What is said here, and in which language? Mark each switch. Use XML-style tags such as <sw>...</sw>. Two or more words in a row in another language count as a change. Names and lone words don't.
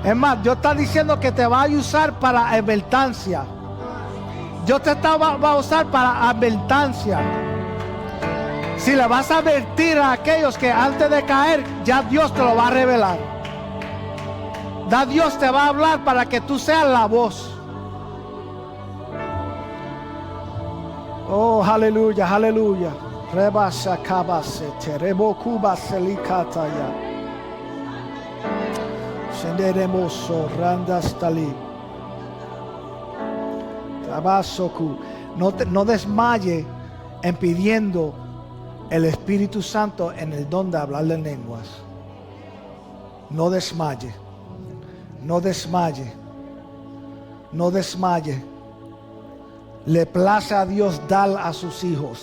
<es>Es más, Dios está diciendo que te va a usar para advertencia. Dios te va a usar para advertencia. Si le vas a advertir a aquellos que antes de caer, ya Dios te lo va a revelar. Ya Dios te va a hablar para que tú seas la voz. Oh, aleluya, aleluya. Rebasha kabase, terebo kubase likataya. Senderemoso randastali. Tabasoku. No desmaye en pidiendo el Espíritu Santo en el don de hablarle en lenguas. No desmaye. No desmaye. No desmaye. Le place a Dios dar a sus hijos.</es>